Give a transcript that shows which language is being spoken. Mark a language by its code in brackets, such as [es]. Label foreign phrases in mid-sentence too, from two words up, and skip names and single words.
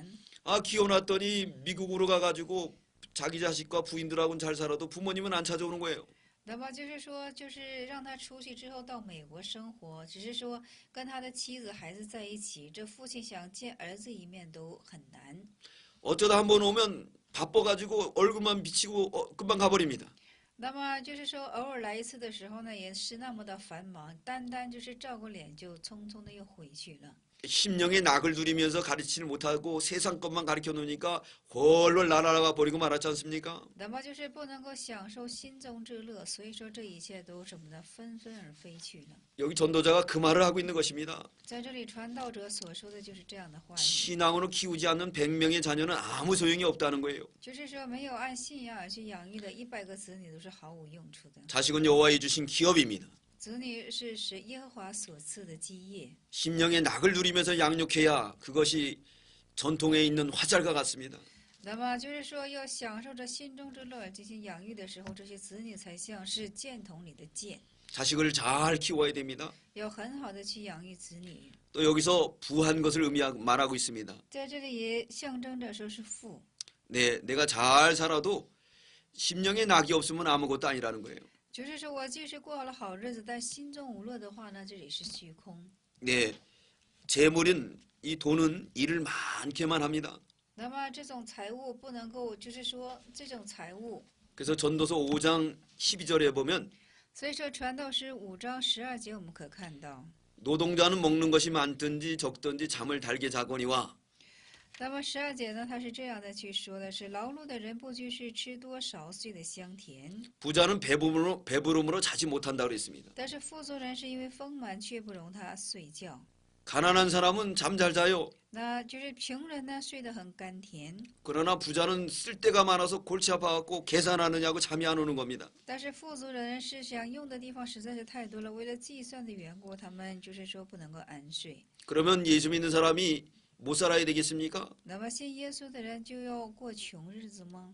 [ko] 아 키워놨더니 미국으로 가가지고 자기 자식과 부인들하고는 잘 살아도 부모님은 안 찾아오는 거예요. [zh] 那么就是说，就是让他出去之后到美国生活，只是说跟他的妻子孩子在一起，这父亲想见儿子一面都很难。 [ko] 어쩌다 한번 오면 바빠가지고 얼굴만 비치고 금방 가버립니다. [zh] 那么就是说，偶尔来一次的时候呢，也是那么的繁忙，单单就是照个脸就匆匆的又回去了。 [ko] 심령의 낙을 누리면서 가르치지 못하고 세상 것만 가르쳐 놓으니까 홀로 날아가 버리고 말았지 않습니까? [zh] 那么就是不能够享受心中之乐，所以说这一切都什么呢？纷纷而飞去了。 [ko] 여기 전도자가 그 말을 하고 있는 것입니다. [zh] 在这里，传道者所说的就是这样的话语， [ko] 신앙으로 키우지 않는 100명의 자녀는 아무 소용이 없다는 거예요. [zh] 就是说没有按信仰而去养育的100个子女都是毫无用处的。 [ko] 자식은 여호와의 주신 기업입니다. [zh] 子女是耶和华所赐的基业， [ko] 심령의 낙을 누리면서 양육해야 그것이 전통에 있는 화살과 같습니다. [zh] 那么就是说要享受着心中之乐而进行养育的时候，这些子女才像是箭筒里的箭， [ko] 자식을 잘 키워야 됩니다. [zh] 要很好的去养育子女。 [ko] 또 여기서 부한 것을 말하고 있습니다. [zh] 在这里也象征着说是富， [ko] 네, 내가 잘 살아도 심령의 낙이 없으면 아무것도 아니라는 거예요. [zh] 就是说我即使过了好日子，但心中无乐的话呢，这里是虚空。 [ko] 네, 재물은 이 돈은 일을 많게만 합니다. [zh] 那么这种财物不能够，就是说这种财物， [ko] 그래서 전도서 5장 12절에 보면 [zh] 所以说传道诗5章12节我们可看到， [ko] 노동자는 먹는 것이 많든지 적든지 잠을 달게 자거니와 [zh] 那么12节呢，他是这样的去说的是：劳碌的人不拘是吃多少睡得香甜， [ko] 부자는 배부름으로 자지 못한다 그랬습니다. [zh] 但是富足人是因为丰满却不容他睡觉。 [ko] 가난한 사람은 잠 잘 자요. [zh] 那就是穷人呢睡得很甘甜， [ko] 그러나 부자는 쓸 데가 많아서 골치 아파갖고 계산하느냐고 잠이 안 오는 겁니다. [zh] 但是富足人是想用的地方实在是太多了，为了计算的缘故，他们就是说不能够安睡。 [ko] 그러면 예수 믿는 사람이 못 살아야 되겠습니까? [zh] 那么信耶稣的人就要过穷日子吗？